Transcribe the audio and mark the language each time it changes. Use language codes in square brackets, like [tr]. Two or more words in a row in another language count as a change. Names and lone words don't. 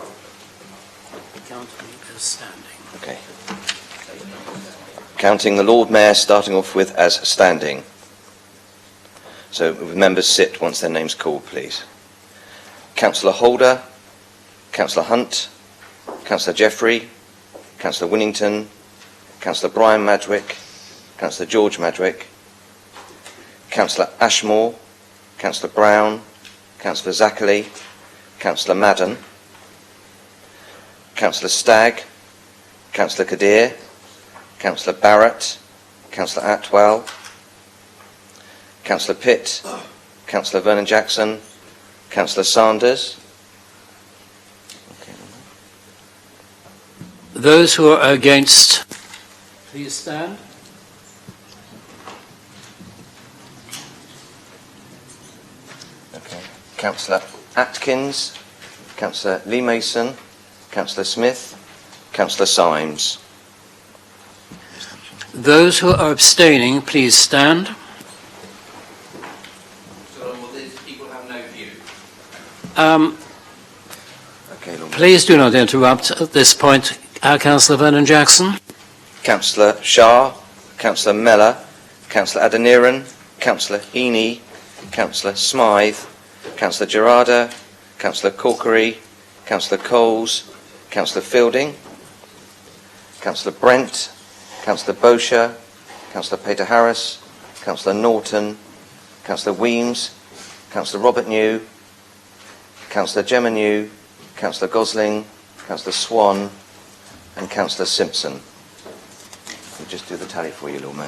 [en] Okay. Counting the Lord Mayor, starting off with as standing. So members sit once their name's called, please. Councillor Holder, Councillor Hunt, Councillor Jeffrey, Councillor Winnington, Councillor Brian Madwick, Councillor George Madwick, Councillor Ashmore, Councillor Brown, Councillor Zackerley, Councillor Madden, Councillor Stagg, Councillor Kadir, Councillor Barrett, Councillor Atwell, Councillor Pitt, Councillor Vernon-Jackson, Councillor Sanders. Those who are against, please stand. Okay. Councillor Atkins, Councillor Lee Mason, Councillor Smith, Councillor Symes. Those who are abstaining, please stand. Please do not interrupt at this point, Councillor Vernon-Jackson. Councillor Shah, Councillor Mellor, Councillor Adeniran, Councillor Heaney, Councillor Smythe, Councillor Gerarda, Councillor Corkery, Councillor Coles, Councillor Fielding, Councillor Brent, Councillor Bosher, Councillor Peter Harris, Councillor Norton, Councillor Weems, Councillor Robert New, Councillor Gemma New, Councillor Gosling, Councillor Swan, and Councillor Simpson. We'll just do the tally for you, Lord Mayor.